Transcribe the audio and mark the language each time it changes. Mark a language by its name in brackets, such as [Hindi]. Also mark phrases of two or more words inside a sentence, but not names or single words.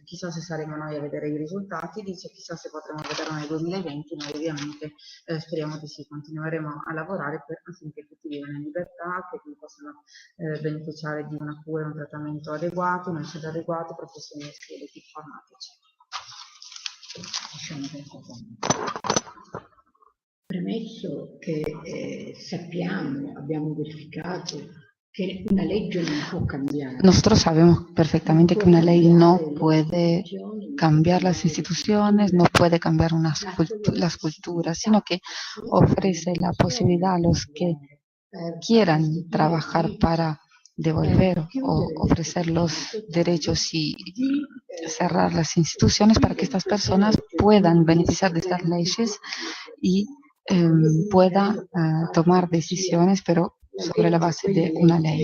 [Italian] Chissà se saremo noi a vedere i risultati, dice chissà se potremo vederlo nel 2020, noi ovviamente speriamo di sì, continueremo a lavorare affinché tutti vivano in libertà, che tutti possano beneficiare di una cura e un trattamento adeguato, un cibo adeguato, professionisti ed informatici. Premesso che sappiamo, abbiamo verificato que una legge non può cambiare. [Spanish] Nosotros sabemos perfectamente que una ley no puede cambiar las instituciones, no puede cambiar las culturas, sino que ofrece la posibilidad a los que quieran trabajar para devolver o ofrecer los derechos y cerrar las instituciones para que estas personas puedan beneficiar de estas leyes y puedan tomar decisiones, pero sobre la base de una ley.